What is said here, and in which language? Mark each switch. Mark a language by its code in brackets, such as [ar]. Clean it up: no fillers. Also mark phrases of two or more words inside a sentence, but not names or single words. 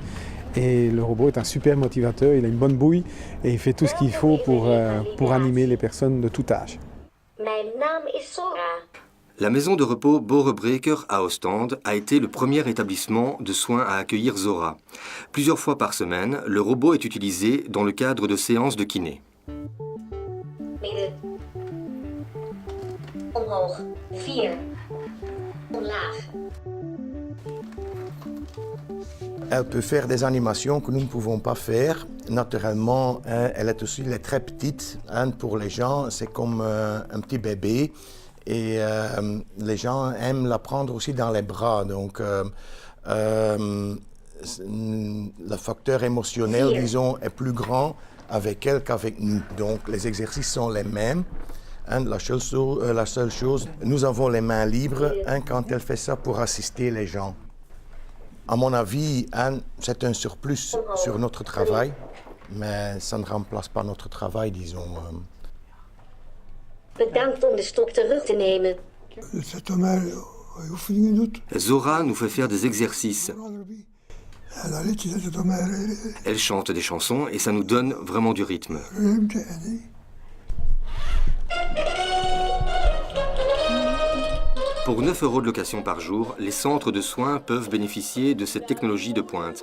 [fr] Et le robot est un super motivateur, il a une bonne bouille et il fait tout ce qu'il faut pour animer les personnes de tout âge. La maison de repos Borebreker à Ostende a été le premier établissement de soins à accueillir Zora. Plusieurs fois par semaine, le robot est utilisé dans le cadre de séances de kiné. [nl] Midden. Omhoog. 4. Omlaag. [fr] Elle peut faire des animations que nous ne pouvons pas faire. Naturellement, elle est aussi très petite. Pour les gens, c'est comme un petit bébé. Et les gens aiment la prendre aussi dans les bras. Donc, le facteur émotionnel, disons, est plus grand avec elle qu'avec nous. Donc, les exercices sont les mêmes. La seule chose, nous avons les mains libres quand elle fait ça pour assister les gens. À mon avis, c'est un surplus sur notre travail, mais ça ne remplace pas notre travail, disons. [nl] Bedankt om de stok terug te nemen. [fr] Zora nous fait faire des exercices. Elle chante des chansons et ça nous donne vraiment du rythme. Pour 9 € de location par jour, les centres de soins peuvent bénéficier de cette technologie de pointe.